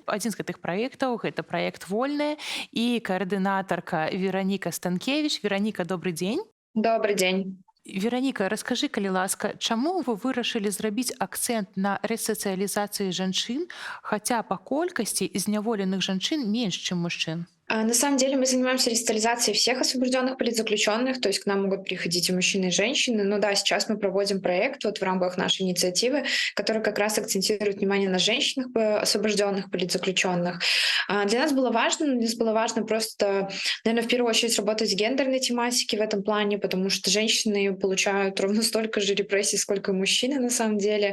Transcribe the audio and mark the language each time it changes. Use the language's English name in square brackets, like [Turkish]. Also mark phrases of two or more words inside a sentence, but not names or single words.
[Belarusian] Адзін з гэтых праектаў гэта праект вольная і каардынатарка Вераніка Станкевіч. Вераніка, добры дзень. [Russian] Добрый день. [Belarusian] Вераніка, раскажы, калі ласка, чаму вы вырашылі зрабіць акцэнт на рэсацыялізацыі жанчын, хаця па колькасці зняволеных жанчын менш, чым мужчын? [Russian] На самом деле мы занимаемся рестализацией всех освобожденных политзаключенных, то есть к нам могут приходить и мужчины, и женщины. Но да, сейчас мы проводим проект вот в рамках нашей инициативы, который как раз акцентирует внимание на женщинах, освобожденных политзаключенных. Для нас было важно просто, наверное, в первую очередь работать с гендерной тематикой в этом плане, потому что женщины получают ровно столько же репрессий, сколько и мужчины на самом деле.